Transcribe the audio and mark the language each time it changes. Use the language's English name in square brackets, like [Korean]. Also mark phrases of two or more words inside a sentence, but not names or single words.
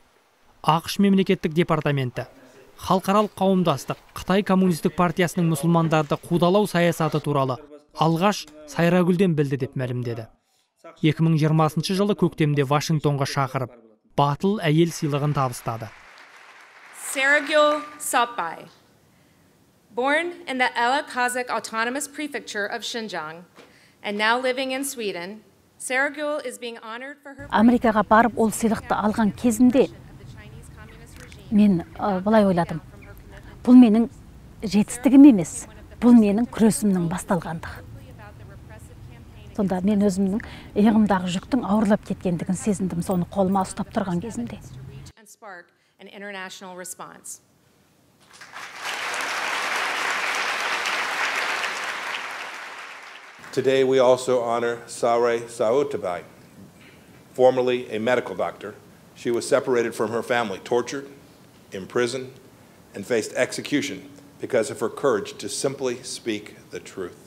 [Kazakh] ақш мемлекеттік департаменті, халықаралық қауымдастық, Қытай коммунистік партиясының мұсылмандарды қудалау саясаты туралы алғаш Сайрагүлден білді деп мәлімдеді. 2020 жылы көктемде Вашингтонға шақырып, батыл әйел сыйлығын табыстады. [English] Saragül Sapbay, born in the Ela Kazakh Autonomous Prefecture of Xinjiang and now living in Sweden, Saragül is being honored for her... [Kazakh] Америкаға барып ол сыйлықты алған кезімде мен былай ойладым. Бұл менің жетістігім емес, бұл менің күресімнің басталғандығы. Сонда мен өзімнің иығымдағы жүктің ауырлап кеткендігін сезіндім, соны қолыма ұстап тұрған кезімде. [English] An international response. Today we also honor Saray Saotabay, formerly a medical doctor. She was separated from her family, tortured, imprisoned, and faced execution because of her courage to simply speak the truth.